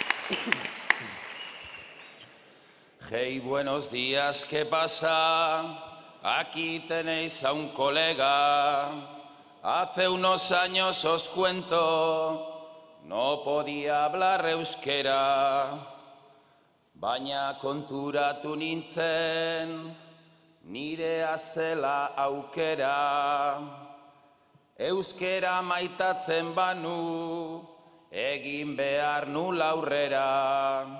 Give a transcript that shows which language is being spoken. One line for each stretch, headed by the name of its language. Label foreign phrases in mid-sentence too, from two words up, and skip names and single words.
Spanish: Hey, buenos días, ¿qué pasa? Aquí tenéis a un colega. Hace unos años os cuento, no podía hablar euskera.
Basque: Baina konturatu nintzen, nirea zela aukera. Euskera maitatzen banu, egin behar nula aurrera.